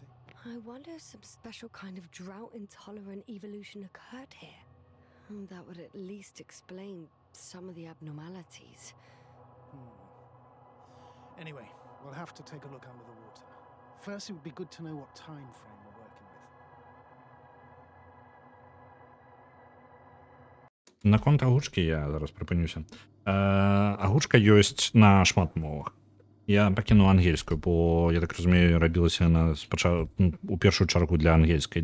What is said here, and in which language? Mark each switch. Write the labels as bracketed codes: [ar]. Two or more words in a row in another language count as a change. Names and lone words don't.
[en] I wonder if some special kind of drought-intolerant evolution occurred here. That would at least explain some of the abnormalities. Anyway, we'll have to take a look under the water. First, it would be good to know what time frame we're working with. [be] Наконт агучкі я зараз припинюся. Агучка ёсць на шмат мовах. Я пакінуў ангельскую, бо я так разумею, рабілася на у першую чаргу для ангельскай.